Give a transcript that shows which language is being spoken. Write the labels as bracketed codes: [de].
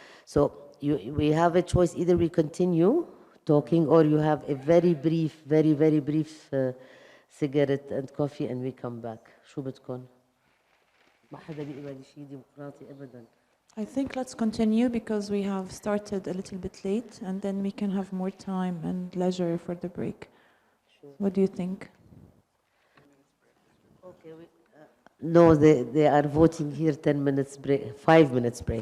[en] So we have a choice: either we continue talking, or you have a very brief cigarette and coffee and we come back. [ar] شو بدكم؟ ما حدا بيقبل شيء ديمقراطي أبدا. [en] I think let's continue because we have started a little bit late and then we can have more time and leisure for the break. Sure. What do you think? Okay. No, they are voting here 10 minutes break, 5 minutes break.